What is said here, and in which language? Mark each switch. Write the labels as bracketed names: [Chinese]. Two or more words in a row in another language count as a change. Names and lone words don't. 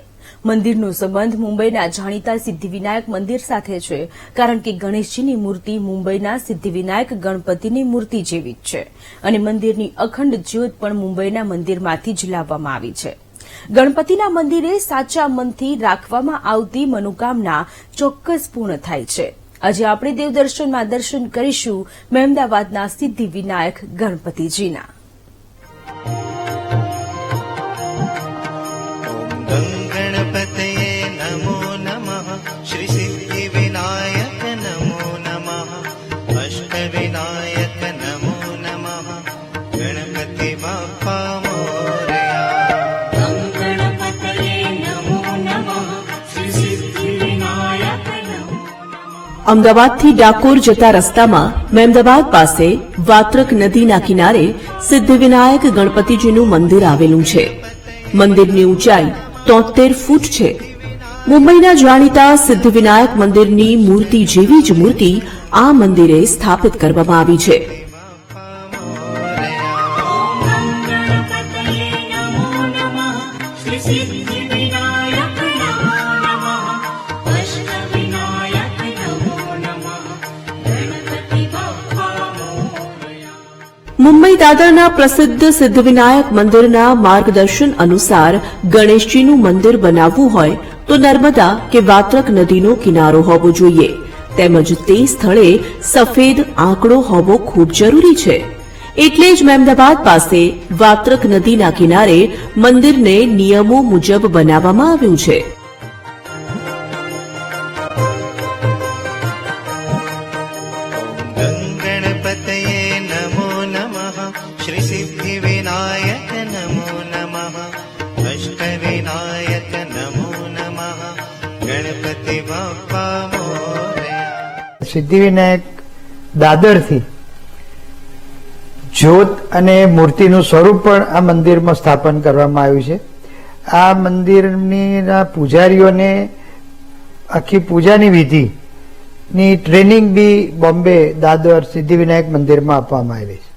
[Gujarati] મંદિરનો સંબંધ મુંબઈના જાણીતા સિદ્ધિવિનાયક મંદિર સાથે છે, કારણ કે ગણેશજીની મૂર્તિ મુંબઈના સિદ્ધિવિનાયક ગણપતિની મૂર્તિ જેવી જ છે અને મંદિરની અખંડ જ્યોત પણ મુંબઈના મંદિરમાંથી જ લાવવામાં આવી છે। ગણપતિના મંદિરે સાચા મનથી રાખવામાં આવતી મનોકામના ચોક્કસ પૂર્ણ થાય છે। આજે આપણે દેવદર્શનમાં દર્શન કરીશું મહેમદાવાદના સિદ્ધિવિનાયક ગણપતિજીના। [Sanskrit] गणपतये नमो नमः श्री सिद्धिविनायक नमो नमः अष्टविनायक नमो नमः [Marathi] गणपति बाप्पा मोरया। [Sanskrit] गणपतये नमो नमः श्री सिद्धिविनायक नमो [Gujarati] અમદાવાદથી ડાકોર જતા રસ્તામાં મહેમદાવાદ પાસે વાત્રક નદીના કિનારે સિદ્ધિવિનાયક ગણપતિજીનું મંદિર આવેલું છે। મંદિરની ઊંચાઈ 73 ફૂટ છે। મુંબઈના જાણીતા સિદ્ધિવિનાયક મંદિરની મૂર્તિ જેવી જ મૂર્તિ આ મંદિરે સ્થાપિત કરવામાં આવી છે। [Sanskrit] गणपतये नमो नमः श्री सिद्धिविनायक नमो नमः अष्टविनायक नमो नमः [Marathi] गणपति बाप्पा मोरया। [Gujarati] મુંબઈ દાદરના પ્રસિદ્ધ સિદ્ધિવિનાયક મંદિરના માર્ગદર્શન અનુસાર ગણેશજીનું મંદિર બનાવવું હોય તો નર્મદા કે વાત્રક નદીનો કિનારો હોવો જોઈએ, તેમજ તે સ્થળે સફેદ આંકડો હોવો ખૂબ જરૂરી છે। એટલે જ મહેમદાવાદ પાસે વાત્રક નદીના કિનારે મંદિરને નિયમો મુજબ બનાવવામાં આવ્યું છે। [Sanskrit] गणपतये नमो नमः श्री सिद्धिविनायक नमो नमः अष्टविनायक नमो नमः [Marathi] गणपति बाप्पा मोरया। [Gujarati] સિદ્ધિવિનાયક દાદરથી જ્યોત અને મૂર્તિનું સ્વરૂપ પણ આ મંદિરમાં સ્થાપન કરવામાં આવ્યું છે। આ મંદિરના પૂજારીઓને આખી પૂજાની વિધિની ટ્રેનિંગ બી બોમ્બે દાદર સિદ્ધિવિનાયક મંદિરમાં આપવામાં આવી છે।